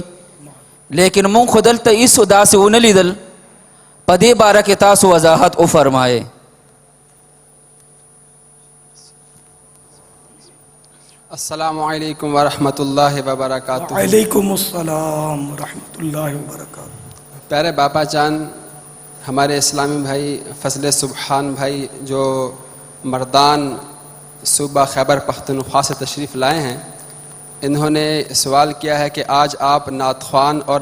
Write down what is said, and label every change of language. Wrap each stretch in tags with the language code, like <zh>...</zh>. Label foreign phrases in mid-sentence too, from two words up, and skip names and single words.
<ps>لیکن مونږ خو دلته هېڅ داسې ونه لیدل. په دې باره کې تاسو وضاحت وفرمایئ.</ps> <ar>السلام علیکم ورحمۃ اللہ وبرکاتہ. وعلیکم السلام ورحمۃ اللہ وبرکاتہ.</ar> <ur>پیارے باپا جان، ہمارے اسلامی بھائی فضل سبحان بھائی جو مردان صوبہ خیبر پختونخوا سے تشریف لائے ہیں، انہوں نے سوال کیا ہے کہ آج آپ نعت خوان اور</ur>